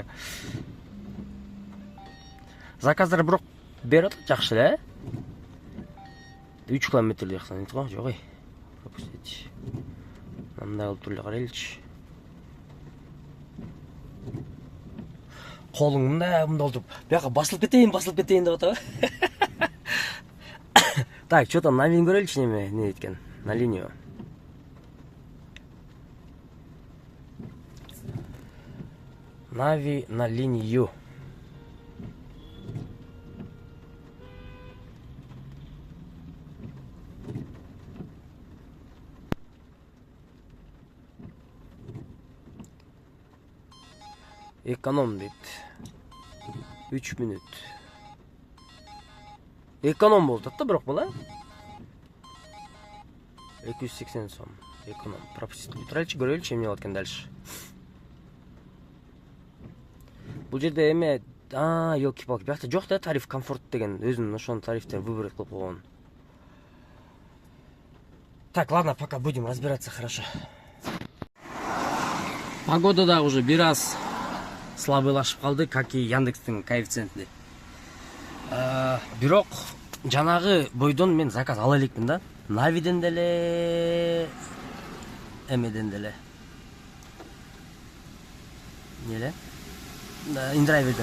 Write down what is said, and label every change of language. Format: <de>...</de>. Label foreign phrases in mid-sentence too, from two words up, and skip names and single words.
<ky>Заказдар бирок берет жакшы эле. 3 километрлей жаксан дейт го, жок эй.</ky> <ru>Пропустить.</ru> <ky>Мындай кылып туруп карайлычы. Колуң мындай болуп, бияка басылып кетейин деп атабы.</ky> <ru>Так, что там, на линию</ru> <ky>көрөлүчү неме дейт экен?</ky> <ru>На линию. Нави на линию.</ru> <ky>Эконом дейт. 3 мүнөт. Эконом болуп атат да бирок бул, 280 сом. Эконом. Пропустить туралычы, көрөлүчү эмне болот экен дальше. Бул жерде эме, ёлки-палки, биякта жок да</ky> <ru>тариф комфорт</ru> <ky>деген, өзүнүн ошонун тарифтерин выбор кылып койгон.</ky> <ru>Так, ладно, пока будем разбираться, хорошо.</ru> <ky>Погода да уже бир аз слабыйлашып калды,</ky> <ru>как и</ru> <ky>Яндекстин коэффициенти. Бирок жанагы бойдон мен заказ ала элекмин да. Навиден деле, эмеден деле. Неле? Индрайверден.</ky>